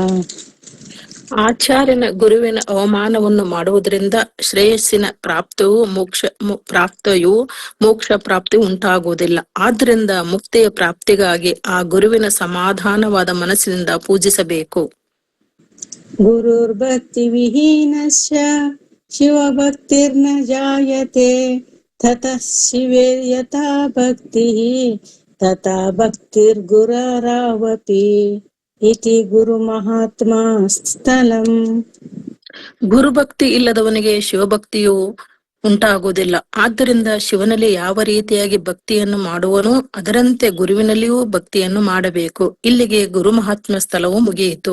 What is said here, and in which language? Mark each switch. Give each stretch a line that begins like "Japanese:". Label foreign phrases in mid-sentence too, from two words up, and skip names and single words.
Kannada: ಆಚಾರ್ಯನ ಗುರುವಿನ ಅವಮಾನವನ್ನು ಮಾಡುವುದರಿಂದ ಶ್ರೇಯಸ್ಸಿನ ಪ್ರಾಪ್ತಿಯು ಮೋಕ್ಷ ಪ್ರಾಪ್ತಿ ಉಂಟಾಗುವುದಿಲ್ಲ. ಆದ್ರಿಂದ ಮುಕ್ತಿಯ ಪ್ರಾಪ್ತಿಗಾಗಿ ಆ ಗುರುವಿನ ಸಮಾಧಾನವಾದ ಮನಸ್ಸಿನಿಂದ ಪೂಜಿಸಬೇಕು.
Sanskrit: ಗುರುರ್ಭಕ್ತಿ ವಿಹೀನಸ್ಯ ಶಿವಭಕ್ತಿರ್ನ ಜಾಯತೆ ತತಃ ಶಿವೇ ಯಥಾ ಭಕ್ತಿಃ ತಥಾ ಭಕ್ತಿರ್ಗುರರಾವಪಿ ಇತಿ ಗುರು ಮಹಾತ್ಮ ಸ್ಥಳಂ.
Kannada: ಗುರುಭಕ್ತಿ ಇಲ್ಲದವನಿಗೆ ಶಿವಭಕ್ತಿಯು ಉಂಟಾಗುವುದಿಲ್ಲ. ಆದ್ದರಿಂದ ಶಿವನಲ್ಲಿ ಯಾವ ರೀತಿಯಾಗಿ ಭಕ್ತಿಯನ್ನು ಮಾಡುವನೋ ಅದರಂತೆ ಗುರುವಿನಲ್ಲಿಯೂ ಭಕ್ತಿಯನ್ನು ಮಾಡಬೇಕು. ಇಲ್ಲಿಗೆ ಗುರು ಮಹಾತ್ಮ ಸ್ಥಳವು ಮುಗಿಯಿತು.